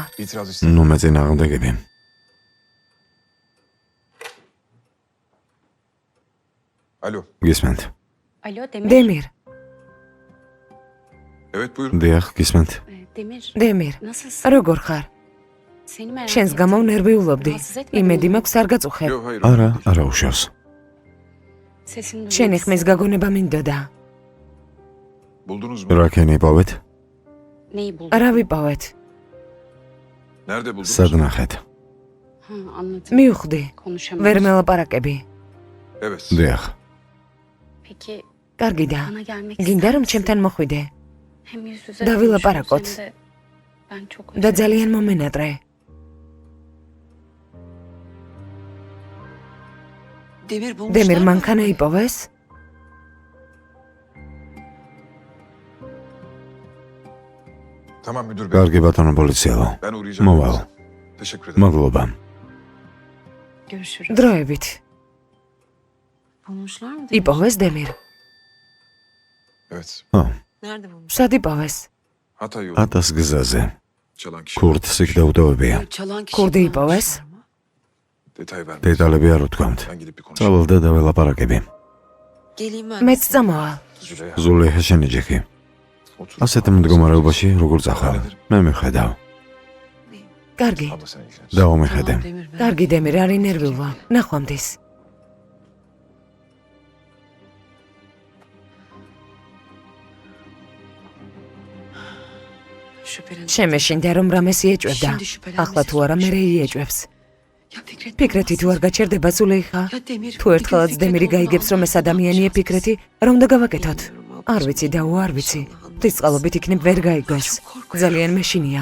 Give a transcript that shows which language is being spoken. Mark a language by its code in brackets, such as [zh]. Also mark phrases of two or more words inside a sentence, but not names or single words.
[tr] İtiraz istemem. [ka] ნუ მეწინააღმდეგები. [tr] Alo. [ka] გისმენთ? [tr] Alo Demir. დემირ, Evet buyurun. [ka] დიახ, გისმენთ. Demir. დემირ, [tr] Nasılsın? [ka] როგორ ხარ? [tr] Seni merak [ka] შენს [tr] ettim. [ka] გამო ვნერვიულობდი. [tr] Rahatsız etmedim [ka] იმედი [tr] mi? [ka] მაქვს არ გაწუხებ. [tr] Yok hayır. [ka] არა, არა უშავს. [tr] Sesini duymak [ka] შენი ხმის [tr] istedim. [ka] გაგონება მინდოდა. [tr] Buldunuz mu? [ka] რა ქენი იპოვეთ? [tr] Neyi buldun? [ka] რა ვიპოვეთ? [tr] Nerede buldunuz? [ka] სად ნახეთ? [tr] Ha, anladım. [ka] მივხვდი. [tr] Konuşamıyoruz. [ka] ვერ მელაპარაკები. [tr] Evet. [ka] დიახ. [tr] Peki [ka] კარგი და. [tr] bana gelmek [ka] გინდა [tr] ister [ka] რომ [tr] misin? [ka] ჩემთან მოხვიდე [tr] Hem yüz yüze [ka] და [tr] konuşuruz [ka] ვილაპარაკოთ. [tr] hem de ben çok [ka] და [tr] özledim. [ka] ძალიან მომენატრე. დემირ მანქანა იპოვეს? [tr] Tamam müdür bey. [ka] კარგი ბატონო პოლიციელო. [tr] Ben uğrayacağım. [ka] Moval. [tr] birazdan. Teşekkür ederim. [ka] მადლობა. [tr] Görüşürüz. [ka] დროებით. [tr] Bulmuşlar mı? [ka] იპოვეს დემირ? [tr] Evet. ო, Nerede bulmuş? [ka] სად იპოვეს? [tr] Hatay yolu. [ka] ატას გზაზე. [tr] Çalan kişi. [ka] ქურთ სიკდაუტოვებია. [tr] Çalan kişi [ka] ქურდი [tr] varmış [ka] იპოვეს? [tr] ama. Detay vermez. [ka] დეტალები არ ვთქვამთ. [tr] Ben gidip bir konuşayım. [ka] წავალ და დაველაპარაკები. [tr] Geleyim ben. [ka] მეც წამოვალ. Züleyha. ზულეიხა შენი ჯიქი. [tr] Otur. [ka] ასეთ მდგომარეობაში როგორ წახალ? მე მიხედავ. კარგი. [tr] Abla sen ilgilen. [ka] დავამეხედე. [tr] Demir ben. [ka] კარგი დემირ, არ ინერვიულვა. ნახვამდის. [tr] Şüphelen. [ka] შემეშინდა რომ რამეს იეჭვებდა. [tr] Şimdi şüphelenmesi [ka] ახლა თუ არა მე იეჭვებს. [tr] Ya Fikret. [ka] ფიქრეთი თუ არ გაჩერდება ზულეიხა? [tr] Ya Demir. [ka] თუ ერთხელაც დემირი გაიგებს რომ ეს ადამიანია ფიქრეთი, რომ დაგავაკეთოთ? არ ვიცი და არ ვიცი. ღვთისწყალობით იქნებ ვერ გაიგოს. ძალიან მეშინია.